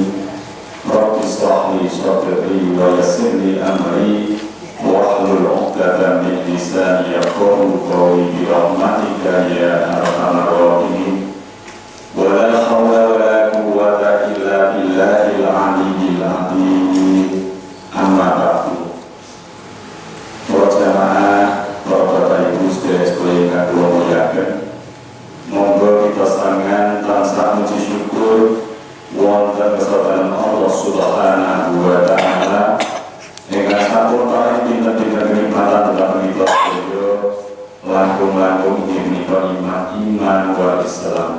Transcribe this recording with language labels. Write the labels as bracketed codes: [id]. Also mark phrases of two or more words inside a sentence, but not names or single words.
[ar] رب اشرح لي صدري ويسر لي أمري واحلل عقدة من لساني يفقهوا قولي برحمتك يا أرحم الراحمين. ولا حول ولا قوة إلا بالله العلي العظيم. أما بعد. [jv] Para jamaah, para bapak ibu sedherek kang kula muliaken, monggo kita sangan tansah muji syukur wonten kesabaran [ar] الله سبحانه وتعالى [jv] ingkang sampun paring pinten-pinten kenikmatan dhateng kita sedaya langkung-langkung menika [ar] إيمان والإسلام.